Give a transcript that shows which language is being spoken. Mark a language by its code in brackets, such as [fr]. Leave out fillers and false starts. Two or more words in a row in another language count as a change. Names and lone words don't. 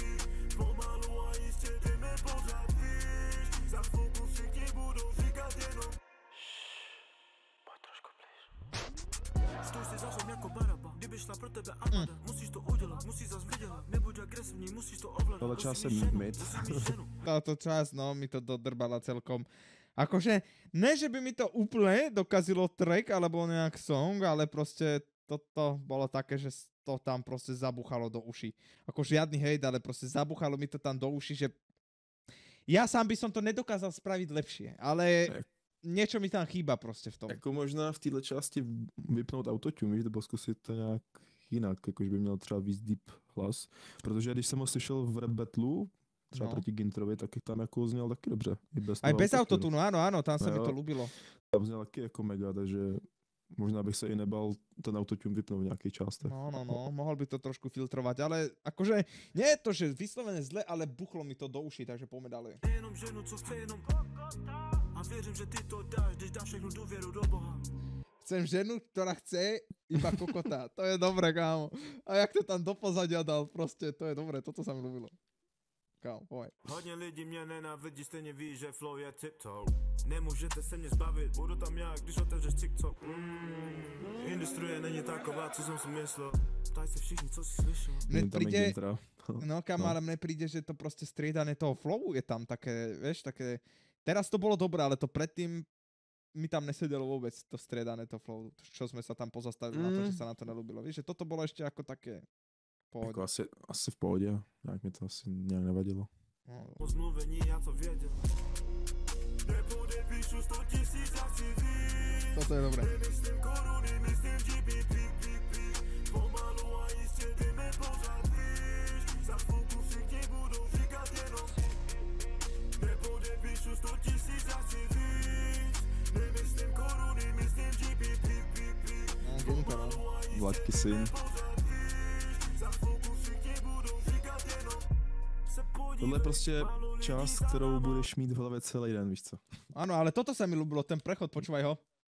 [cs] Stoj si za zem jako baraba, kdyby šla pro tebe Amada. Musíš to udělat, musíš zas vydělat, nebuď agresivní, musíš to ovládat. Tohle čas jsem mid. [sk] Táto časť, no, mi to dodrbala celkom. Akože, ne, že by mi to úplne dokazilo track alebo nejak song, ale proste toto bolo také, že to tam proste zabuchalo do uší. Ako žiadny hejt, ale proste zabuchalo mi to tam do uší, že ja sám by som to nedokázal spraviť lepšie, ale niečo mi tam chýba proste v tom. [cs] Jako možná v této části vypnout autotune, víš, nebo zkusit to nějak jinak, jakože by měl třeba víc deep hlas, protože když jsem ho slyšel v rap battlu, třeba proti Gintrovi, tak tam jako zněl taky dobře. [sk] Aj bez autotunu, áno, tam sa mi to ľúbilo. [cs] Tam zněl taky jako mega, takže možná bych se i nebal ten autotune vypnout v nějakých částech. [sk] No, mohol by to trošku filtrovať, ale akože nie je to, že vyslovené zle, ale buchlo mi to do uší, takže poďme ďalej. [cs] Jenom ženu, co chce jenom a věřím, že ty to dáš, když dáš všechnu důvěru do Boha. [sk] Chcem ženu, ktorá chce iba kokota. To je dobré, kámo. A jak to tam do pozadia dal, proste, to je dobré, toto sa mi ľúbilo. Kámo, poď. [cs] Hodně lidí mě nenávidí, stejně ví, že flow je tiptoe. Nemůžete se mě zbavit, budu tam já, když otevřeš TikTok. Industrie není taková, co jsem si myslel. Ptaj se všichni, co si slyšel. [sk] Mne príde, no kámo, ale mne príde, že to proste striedané toho flowu je tam také, vieš, také... Teraz to bolo dobré, ale to predtým mi tam nesedelo vôbec to striedané to flow, čo sme sa tam pozastavili na to, že sa na to nelúbilo. Víš, že toto bolo ešte ako také... [cs] Jako asi v pohodě, nějak mi to asi nějak nevadilo. Po zmluvení já to věděl. Nepodepíšu 100 000, já chci víc. [sk] Toto je dobré. [cs] Nemyslím koruny, myslím GBP. Pomalu a jistě jdeme pořád výš. Za chvilku všichni budou říkat jenom. Nepodepíšu 100 000, já chci víc. Nemyslím koruny, myslím GBP. Pomalu a jistě Vláďky syn. Tohle je prostě část, kterou budeš mít v hlavě celý den, víš co? [sk] Áno, ale toto sa mi ľúbilo, ten prechod, počúvaj ho.